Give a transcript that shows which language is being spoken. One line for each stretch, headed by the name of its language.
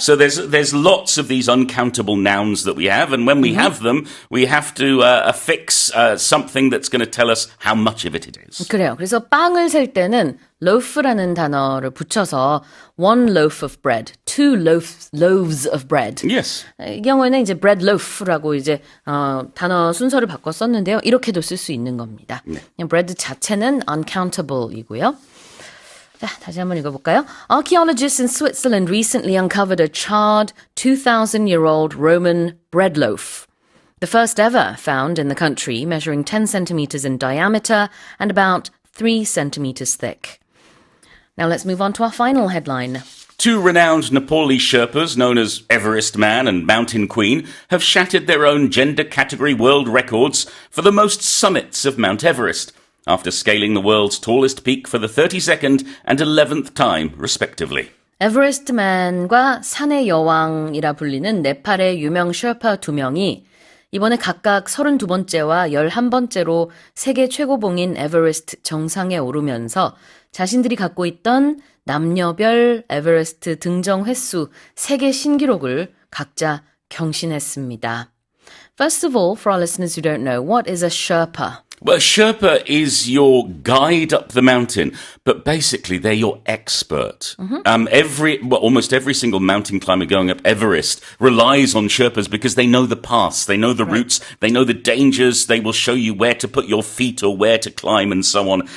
English: So there's lots of these uncountable nouns that we have, and when we have them, we have to affix something that's going to tell us how much of it is.
Korean: 그래요. 그래서 빵을 셀 때는 loaf라는 단어를 붙여서
English: one loaf of bread,
Korean: 2 loaves of bread.
English: Yes.
Korean: 이 경우에는 이제 bread loaf라고 이제 단어 순서를 바꿔 썼는데요. 이렇게도 쓸 수 있는 겁니다. 그냥 bread 자체는 uncountable이고요. 자, 다시 한번 읽어볼까요?
English: Archaeologists in Switzerland recently uncovered a charred 2,000-year-old Roman bread loaf. The first ever found in the country, measuring 10 centimeters in diameter and about 3 centimeters thick. Now let's move on to our final headline. 2 renowned Nepali Sherpas, known as Everest Man and Mountain Queen, have shattered their own gender category world records for the most summits of Mount Everest, after scaling the world's tallest peak for the 32nd and 11th time, respectively.
Korean: 에버레스트맨과 산의 여왕이라 불리는 네팔의 유명 셔파 2명이 이번에 각각 32번째와 11번째로 세계 최고봉인 에버레스트 정상에 오르면서 자신들이 갖고 있던 남녀별 에버레스트 등정 횟수 세계 신기록을 각자 경신했습니다.
English: First of all, for our listeners who don't know, what is a Sherpa? Well, Sherpa is your guide up the mountain, but basically they're your expert. Almost every single mountain climber going up Everest relies on Sherpas because they know the paths, they know the routes, they know the dangers, they will show you where to put your feet or where to climb and so on.